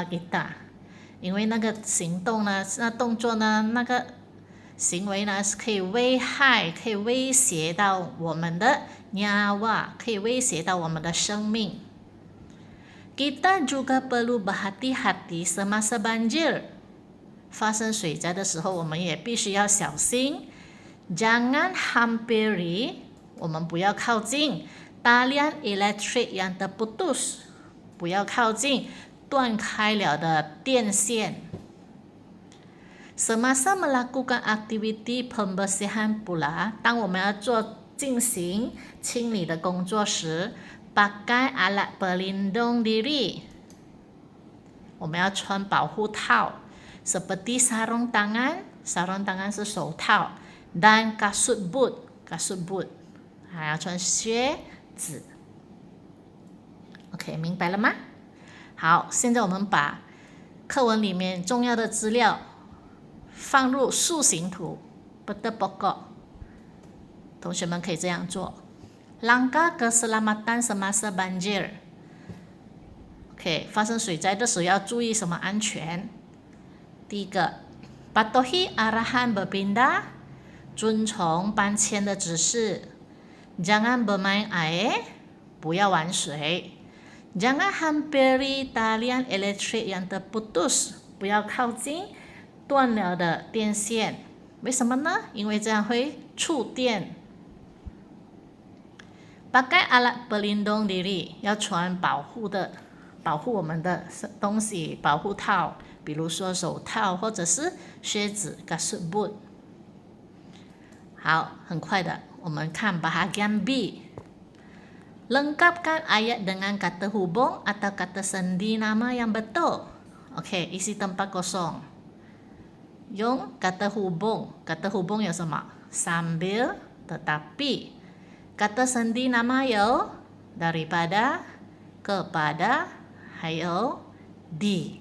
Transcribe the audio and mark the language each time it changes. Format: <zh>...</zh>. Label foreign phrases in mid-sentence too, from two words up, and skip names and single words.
<ms>kita，</ms> <zh>因为那个行动呢，那动作呢，那个行为呢是可以危害，可以威胁到我们的 nyawa， 可以威胁到我们的生命。</zh> <ms>Kita juga perlu berhati-hati semasa banjir，</ms> <zh>发生水灾的时候我们也必须要小心。</zh> <ms>Jangan hampiri，</ms> <zh>我们不要靠近</zh> <ms>talian elektrik yang terputus，</ms> <zh>不要靠近断开了的电线。</zh> <ms>Semasa melakukan aktiviti pembersihan pula，</ms> <zh>当我们要进行清理的工作时</zh> <ms>pakai alat pelindung diri，</ms> <zh>我们要穿保护套</zh> <ms>seperti sarung tangan， sarung tangan</ms> <zh>是手套</zh> <ms>dan kasut boot， kasut boot</ms> <zh>还要穿靴子。 OK， 明白了吗？好，现在我们把课文里面重要的资料放入树形图</zh> <ms>peta pokok，</ms> <zh>同学们可以这样做。</zh> <ms>Langkah keselamatan semasa banjir，</ms> <zh>OK， 发生水灾的时候要注意什么安全？第一个</zh> <ms>patuhi arahan berpindah，</ms> <zh>遵从搬迁的指示。</zh> <ms>Jangan bermain air，</ms> <zh>不要玩水。</zh> <ms>Jangan hampiri talian elektrik yang terputus，</ms> <zh>不要靠近断了的电线。为什么呢？因为这样会触电。</zh> <ms>Pakai alat pelindung diri，</ms> <zh>要穿保护我们的东西，保护套，比如说手套或者是靴子</zh> <ms>kasut boot。</ms> <zh>好，很快的，我们看 bahagian B。</zh> <ms>Lengkapkan ayat dengan kata hubung atau kata sendi nama yang betul.</ms> <zh>OK，</zh> <ms>isi tempat kosong。</ms> <zh>用</zh> <ms>kata hubung， kata hubung</ms> <zh>有什么？</zh> <ms>sambil， tetapi。 kata sendi nama 有 daripada， kepada，</ms> <zh>还有 di。</zh>